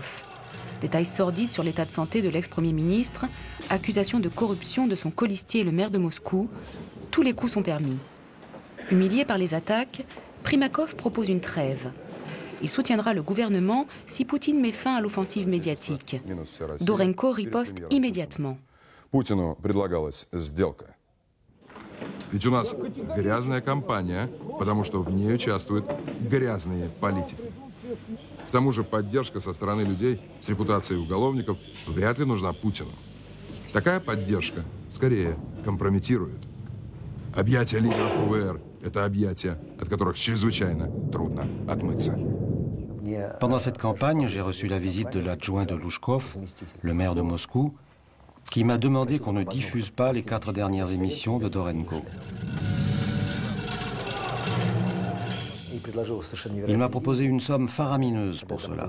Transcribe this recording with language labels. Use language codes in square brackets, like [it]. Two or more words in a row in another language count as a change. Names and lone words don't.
[fr] Détails sordides sur l'état de santé de l'ex-premier ministre, accusation de corruption de son colistier, le maire de Moscou. Tous les coups sont permis. Humilié par les attaques, Primakov propose une trêve. Il soutiendra le gouvernement si Poutine met fin à l'offensive médiatique. Dorenko riposte immédiatement. [ru] Путину предлагалась сделка. Ведь у нас грязная кампания, потому что в ней участвуют грязные политики. К тому же поддержка со стороны людей с репутацией уголовников вряд ли нужна Путину. Такая поддержка скорее компрометирует. Объятия лидеров УВР – это объятия, от которых чрезвычайно трудно отмыться. [fr] Pendant cette campagne, j'ai reçu la visite de l'adjoint de Louchkov, le maire de Moscou, qui m'a demandé qu'on ne diffuse pas les 4 dernières émissions de Dorenko. Il m'a proposé une somme faramineuse pour cela.